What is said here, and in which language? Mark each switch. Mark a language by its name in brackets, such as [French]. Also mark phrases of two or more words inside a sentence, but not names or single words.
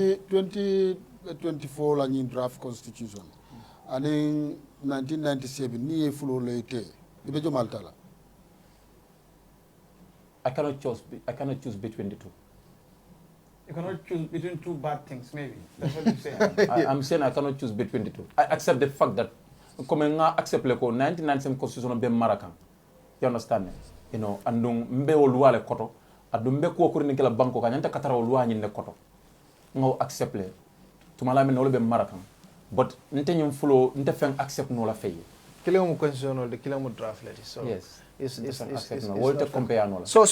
[English] 2024 la draft constitution. And in 1997, [Mandingo] ni fulo lete. Ibejo maltala. [English] I cannot choose between the two. You cannot choose between two bad things, maybe. That's what you say. I'm saying I cannot choose between the two. I accept the fact that [Mandingo] comme nga accept le ko 99 constitution be Marakan. [English] You understand? You know, [Mandingo] andung mbe o loi le koto, adum mbe ko ko ni kala banko ka nyanta katara o loi ni le koto. Ngo accept le. Tumala men no le be Marakan. But nte nyum fulo nte fen accept no la fay. Kile mo constitutional de kile mo draft le. [English] So yes. It's compare no. So